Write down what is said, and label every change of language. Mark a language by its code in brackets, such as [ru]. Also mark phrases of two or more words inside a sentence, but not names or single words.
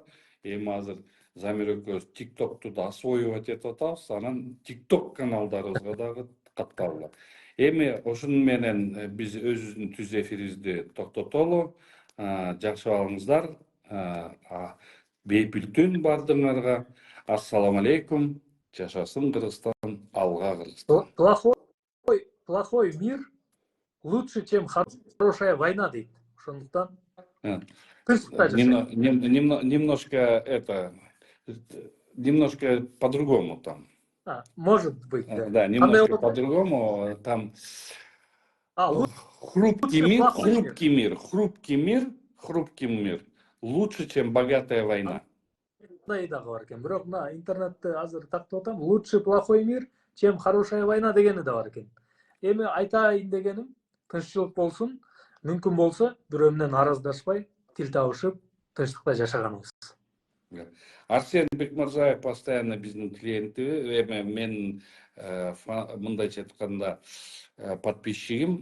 [ky] Эми азыр Замир экөөбүз TikTok'ту да освоивать этип атабыз, анан TikTok каналдарыбызга дагы катталгыла. Эми ошону менен биз өзүбүздүн түз эфирибизди токтотолу. Жакшы болуңуздар. Бейпил түн бардыңарга. Ассаламу алейкум. Жашасын Кыргызстан, алга Кыргызстан. [ru] Плохой мир лучше, чем хорошая война, [ky] дейт. Ошондуктан тынчтыкта жашайт. [ru] Немножко по-другому там. Может быть, да. Да, немножко по-другому. Там хрупкий мир лучше, чем богатая война. [ky] Да, и дагы бар экен. Бирок мына интернетте азыр тактап атам, [ru] лучше плохой мир, чем хорошая война [ky] дегени да бар экен. Эми айтайын дегеним, тынччылык болсун, мүмкүн болсо бирөө менен араздашпай, тил табышып, тынчтыкта жашаганыбыз. Арсен Бекмырзаев постоянно биздин клиенти, эми мен мындайча айтканда подписчигим.